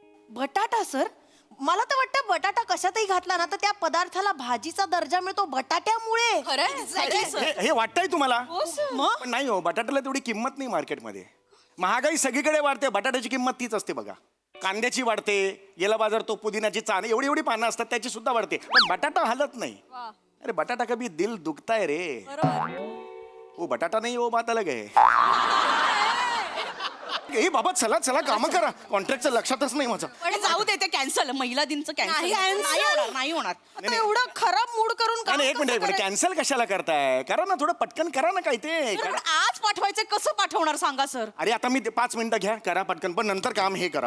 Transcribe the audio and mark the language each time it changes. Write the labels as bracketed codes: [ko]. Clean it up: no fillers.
[mr] बटाटा सर, मला तर वाटतं बटाटा कशातही घातला ना तर त्या पदार्थाला भाजीचा दर्जा मिळतो बटाट्यामुळे. हे वाटतंय तुम्हाला? पण नाही हो, बटाट्याला तेवढी किंमत नाही मार्केटमध्ये. महागाई सगळीकडे वाढते, बटाट्याची किंमत तीच असते बघा. कांद्याची वाढते, गेला बाजार तो पुदिनाची चाण एवढी एवढी पानं असतात त्याची सुद्धा वाढते, पण बटाटा हालत नाही. [hi] अरे बटाटा कभी दिल दुखता है रे. वो बटाटा नहीं वो बात अलग है. [mr] ए बाबा चला चला कामं करा. कॉन्ट्रॅक्टचं लक्षातच नाही माझं. पण जाऊ दे ते कॅन्सल. महिला दिनचं कॅन्सल नाही होणार. आता एवढं खराब मूड करून काम नाही एक कसं मिनिट करायचं? कॅन्सल कशाला करताय? करा ना थोडं पटकन करा ना काय ते. सर, पण आज पाठवायचं कसं पाठवणार सांगा सर. अरे आता मी 5 मिनिटं घ्या करा पटकन, पण नंतर काम हे करा